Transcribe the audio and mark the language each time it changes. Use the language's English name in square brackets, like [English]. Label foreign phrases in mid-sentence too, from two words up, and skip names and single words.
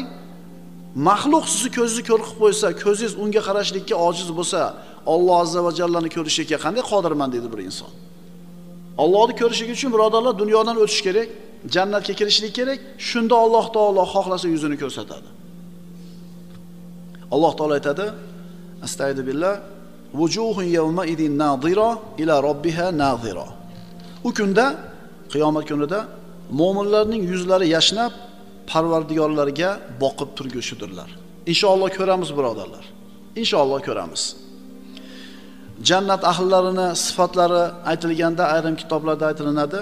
[Uzbek] Mahluq sizni ko'zingizni ko'r qilib qo'ysa, ko'zingiz unga qarashlikka ojiz bo'lsa, Alloh azza va jallani ko'rishga qanday qodirman deydi bir inson. Allohni ko'rishlik uchun birodarlar dunyodan o'tish kerak, jannatga kirishlik kerak. Shunda Alloh taolo xohlasa yuzini ko'rsatadi. Alloh taolo aytadi: [Arabic] "أستغفر بالله وجوه يومئذ ناضرة إلى ربها ناظرة." [Uzbek] U kunda, qiyomat kunida mu'minlarning yuzlari yashnab, Parvardigorlarga boqib turgushidirlar. Inshaalloh ko'ramiz birodarlar. Inshaalloh ko'ramiz. Jannat ahllarini sifatlari aytilganda ayrim kitoblarda aytilinadi.